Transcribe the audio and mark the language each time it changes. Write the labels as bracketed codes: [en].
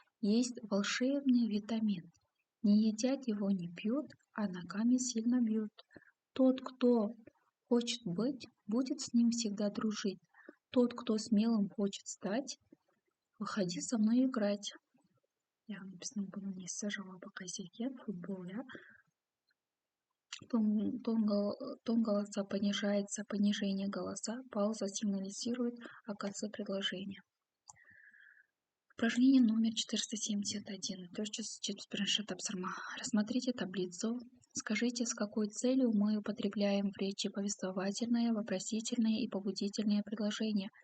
[ru] есть волшебный витамин. Не едят его, не пьют, а ногами сильно бьют. Тот, кто хочет быть, будет с ним всегда дружить. Тот, кто смелым хочет стать, выходи со мной играть. [kk] Яғни біздің бұның несі жауабы қайсы екен? Футбол, иә. [ru] Тон голоса понижается, понижение голоса, пауза сигнализирует о конце предложения. Упражнение номер 471. [kk] 471 тапсырма. [ru] Рассмотрите таблицу. Скажите, с какой целью мы употребляем в речи повествовательное, вопросительное и побудительное предложения.